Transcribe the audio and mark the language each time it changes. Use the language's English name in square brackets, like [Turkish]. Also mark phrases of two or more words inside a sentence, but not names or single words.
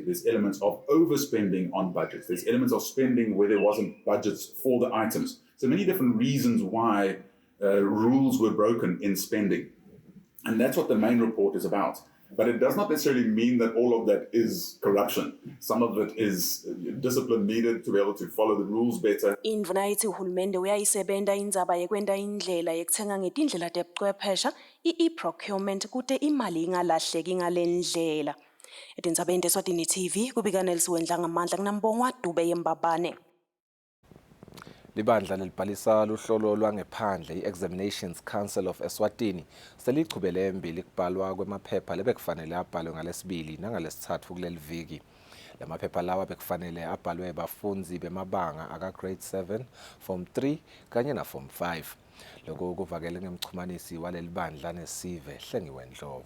[English] There's elements of overspending on budgets. There's elements of spending where there wasn't budgets for the items. So many different reasons why rules were broken in spending. And that's what the main report is about. But it does not necessarily mean that all of that is corruption. Some of it is discipline needed to be able to follow the rules better. [Swati] Indvuna ithi uhulumende uyayisebenta indzaba yekwenta indlela yekuthenga ngetindlela tebuchwephesha i-procurement kute imali ingalahleki ngalendlela. Etindzabeni teSwatini TV kubika Nelsi Wendla ngamandla kunambongwa Dube yembabane. Libandla lelibhalisa luhlolo lwangephandle i-Examinations Council of Eswatini selichubele embili kubhalwa kwemaphepha lebekufanele abhalwe ngalesibili nangalesithathu kuleli viki. Lamaphepha lawa bekufanele abhalwe bafundzi bemabanga aka grade 7, form 3 kanye na form 5. Lokho kuvakele ngemchumanisi waleli bandla nesive Hlengiwe Ndlovu.